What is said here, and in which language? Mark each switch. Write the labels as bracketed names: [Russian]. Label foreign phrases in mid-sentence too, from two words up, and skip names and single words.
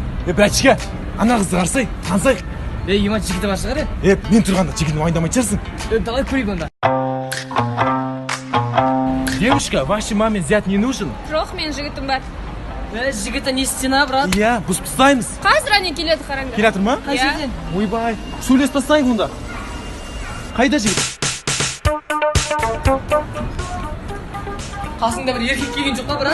[Kazakh] братчика, ана қызды қарсай, танысайық. Иман жігіті бар шығар? Мен тұрғанда жігітін уайымдамайтын шығарсың. Давай көрейік онда. [Russian] Девушка, вашей маме зять не нужен? [Kazakh] Жоқ, мен жігітім бар. Жігіті не істена, брат? Иә, біз пыстаймыз. Қазір әне келеді, қараңдар. Келатыр ма? Қай жерден? Ойбай, сөйлес бастайық онда. Қайда жігіт? Қасыңда бір еркек келген жоқ па, брат?